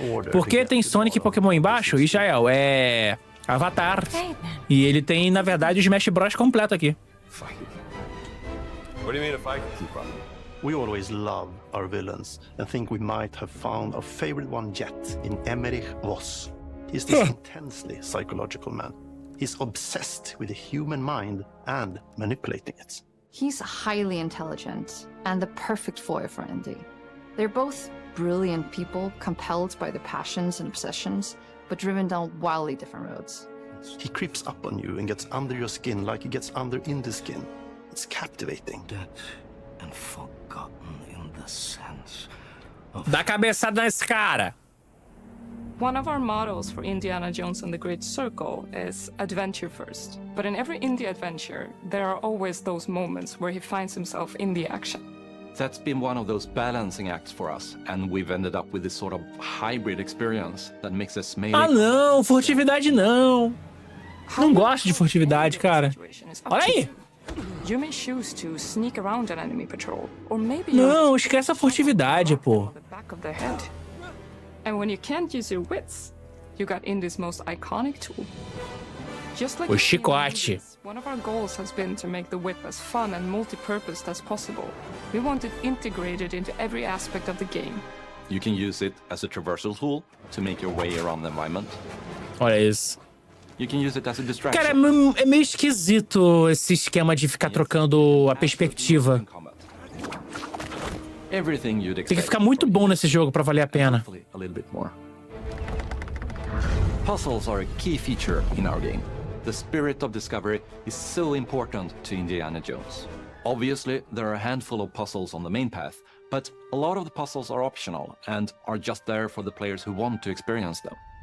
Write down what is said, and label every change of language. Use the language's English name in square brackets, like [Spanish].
[Portuguese] Por que tem Sonic e Pokémon embaixo? Israel, é Avatar. E ele tem, na verdade, o Smash Bros completo aqui. [English] What do you mean if I can keep up? We always love our villains and think we might have found our favorite one yet in Emmerich Voss. He's this intensely psychological man. He's obsessed with the human mind and manipulating it. He's highly intelligent and the perfect foil for Indy. They're both brilliant people compelled by their passions and obsessions, but driven down wildly different roads. He creeps up on you and gets under your skin like he gets under Indy's skin. It's captivating. And forgotten in the sense [Portuguese] Dá cabeçada nesse cara. [English] One of our mottos for Indiana Jones and the Great Circle is adventure first. But in every indie adventure, there are always those moments where he finds himself in the action. That's been one of those balancing acts for us, and we've ended up with this sort of hybrid experience that makes us melee. [Portuguese] Ah, não, furtividade não. Não gosto de furtividade, cara. Olha aí. [English] You may choose to sneak around an enemy patrol, or maybe [Portuguese] não, esquece a furtividade, pô. [English] the back of their head. And when you can't use your wits, you got Indy's most iconic tool. Just like [Portuguese] o chicote. [English] One of our goals has been to make the whip as fun and multi-purposed as possible. We want it integrated into every aspect of the game. You can use it as a traversal tool to make your way around the environment. [Portuguese] Olha isso. [English] You can use it as a distraction. [Portuguese] Cara, é meio esquisito esse esquema de ficar trocando a perspectiva. [English] Everything you'd expect. [Portuguese] Tem que ficar muito bom nesse jogo pra valer a pena. [English] A little bit more. Puzzles are a key feature in our game. The spirit of discovery is so important to Indiana Jones. Obviously, there are a handful of puzzles on the main path, but a lot of the puzzles are optional and are just there for the players who want to experience them.